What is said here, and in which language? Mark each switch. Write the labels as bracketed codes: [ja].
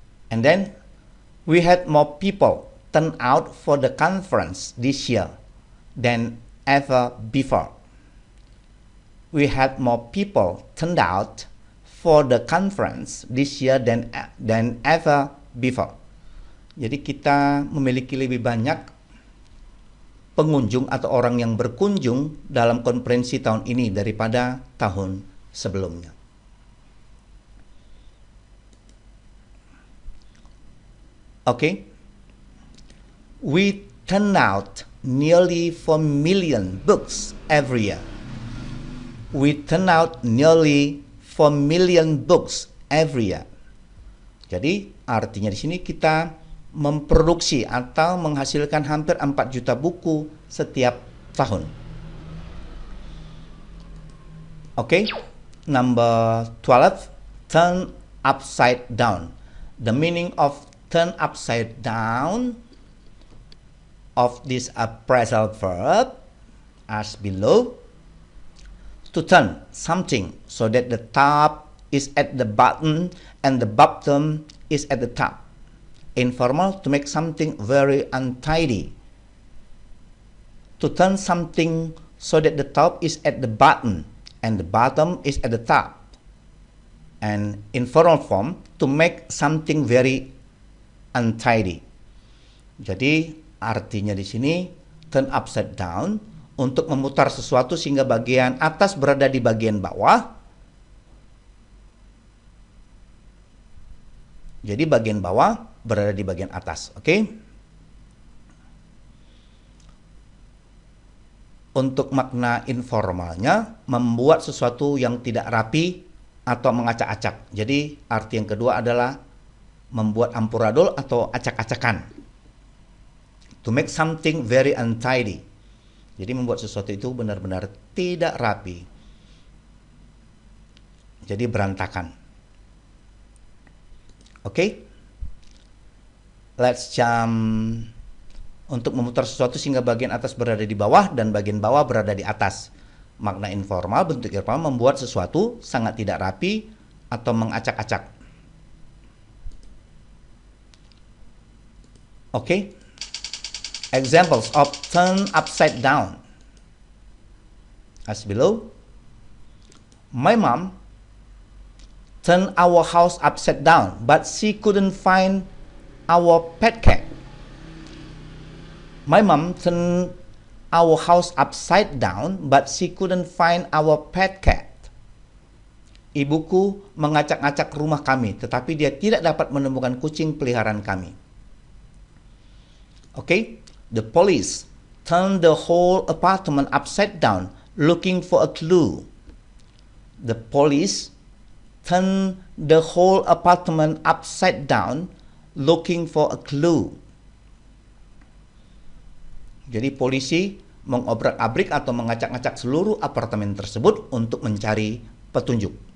[en] And then we had more people turn out for the conference this year than ever before. We had more people turned out for the conference this year than ever before. [id] Jadi kita memiliki lebih banyak pengunjung atau orang yang berkunjung dalam konferensi tahun ini daripada tahun sebelumnya. [en] Okay. We turn out nearly 4 million books every year. We turn out nearly 4 million books every year. [id] Jadi artinya di sini kita memproduksi atau menghasilkan hampir 4 juta buku setiap tahun. [en] Okay, number 12, turn upside down. The meaning of turn upside down of this phrasal verb as below. To turn something so that the top is at the bottom and the bottom is at the top. Informal, to make something very untidy. To turn something so that the top is at the bottom and the bottom is at the top. And informal form, to make something very untidy. [id] Jadi artinya di sini turn upside down, untuk memutar sesuatu sehingga bagian atas berada di bagian bawah. Jadi bagian bawah berada di bagian atas, oke? Untuk makna informalnya, membuat sesuatu yang tidak rapi atau mengacak-acak. Jadi arti yang kedua adalah membuat amburadul atau acak-acakan. To make something very untidy. Jadi membuat sesuatu itu benar-benar tidak rapi. Jadi berantakan. Oke? [en] Let's jump. [id] Untuk memutar sesuatu sehingga bagian atas berada di bawah dan bagian bawah berada di atas. Makna informal, bentuk informal, membuat sesuatu sangat tidak rapi atau mengacak-acak. Oke? [en] Examples of turn upside down as below. My mom turned our house upside down, but she couldn't find our pet cat. My mom turned our house upside down, but she couldn't find our pet cat. [id] Ibuku mengacak-acak rumah kami, tetapi dia tidak dapat menemukan kucing peliharaan kami. [en] Okay? The police turned the whole apartment upside down, looking for a clue. The police turned the whole apartment upside down, looking for a clue. [id] Jadi polisi mengobrak-abrik atau mengacak-acak seluruh apartemen tersebut untuk mencari petunjuk.